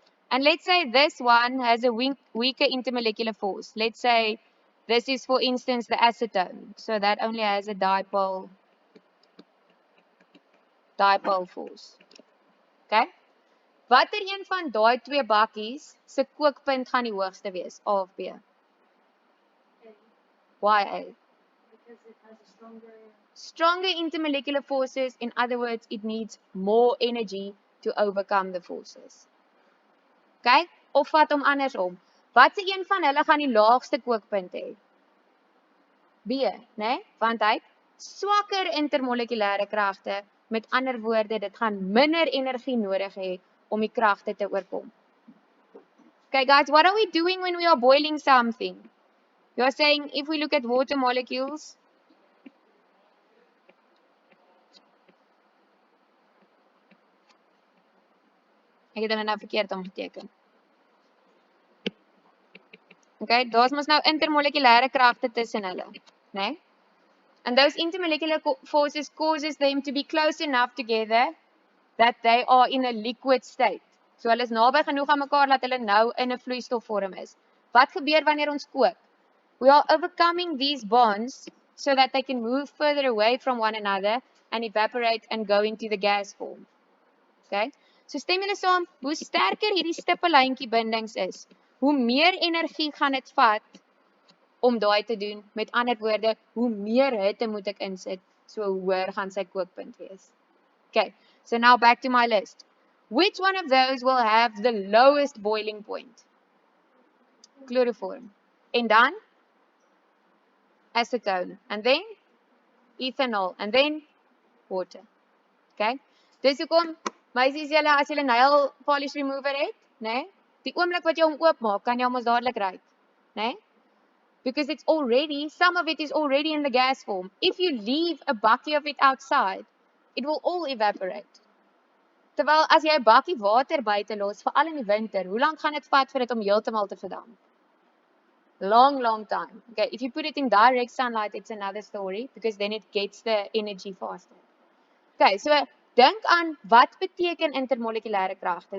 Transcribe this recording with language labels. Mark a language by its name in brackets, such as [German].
[English] And let's say this one has a weaker intermolecular force. Let's say this is, for instance, the acetone. So that only has a dipole force. Okay? [Afrikaans] Watter een van daai twee bakkies se kookpunt gaan die hoogste wees, A of B? [English] Why A? Because it has a stronger intermolecular forces. In other words, it needs more energy to overcome the forces. [Afrikaans] Okay? Of vat hom andersom. Watse een van hulle gaan die laagste kookpunt hê? B, né? Want hy het swakker intermolekulêre kragte. Met ander woorde, dit gaan minder energie nodig hê om die kragte te oorkom. [English] Okay guys, what are we doing when we are boiling something? You are saying if we look at water molecules, [Afrikaans] ek het hom nou verkeerd omgeteken. Okay, daar's mos nou intermolekulêre kragte tussen hulle, né? [English] And those intermolecular forces causes them to be close enough together that they are in a liquid state. [Afrikaans] So hulle is naby genoeg aan mekaar dat hulle nou in 'n vloeistofvorm is. Wat gebeur wanneer ons kook? [English] We are overcoming these bonds so that they can move further away from one another and evaporate and go into the gas form. [Afrikaans] Okay? So stem julle saam, hoe sterker hierdie stippellyntjie bindings is, hoe meer energie gaan dit vat om daai te doen. Met ander woorde, hoe meer hitte moet ek insit, so hoër gaan sy kookpunt wees. [English] Okay, so now back to my list. Which one of those will have the lowest boiling point? Chloroform. And [Afrikaans] dan [English] acetone. And then ethanol. And then water. Okay? [Afrikaans] Dis hoekom, meisies julle, as julle [English] nail polish remover [Afrikaans] het, né? Die oomblik wat jy hom oopmaak, kan jy hom ons dadelik ruik, né? [English] Because it's already, some of it is already in the gas form. If you leave a bucket of it outside, it will all evaporate. [Afrikaans] Terwyl as jy 'n bakkie water buite los, veral in die winter, hoe lank gaan dit vat vir dit om heeltemal te verdamp? [English] Long time. Okay, if you put it in direct sunlight, it's another story because then it gets the energy faster. [Afrikaans] Okay, so dink aan wat beteken intermolekulêre kragte.